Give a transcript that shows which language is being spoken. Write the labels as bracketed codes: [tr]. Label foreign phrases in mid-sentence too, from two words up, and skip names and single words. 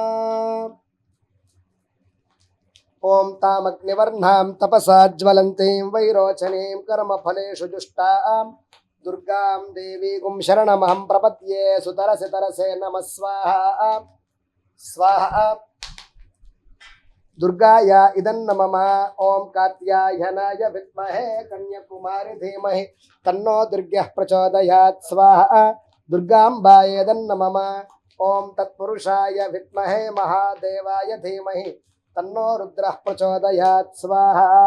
[sa] ఓం తామగ్నివర్ణాం తపసా జ్వలంతీం వైరోచనీం కర్మఫలేషు జుష్టాం దుర్గాం దేవీగుం శరణమహం ప్రపద్యే సుతరసి తరసే నమ స్వాహ స్వాహ दुर्गाय इदन्नमः ओम कात्यायनाय विद्महे कन्याकुमारी धीमहि तन्नो दुर्गः प्रचोदयात् स्वाहा दुर्गाम्बाय इदन्नमः ओम तत्पुरुषाय विद्महे महादेवाय धीमहि तन्नो रुद्रः प्रचोदयात् स्वाहा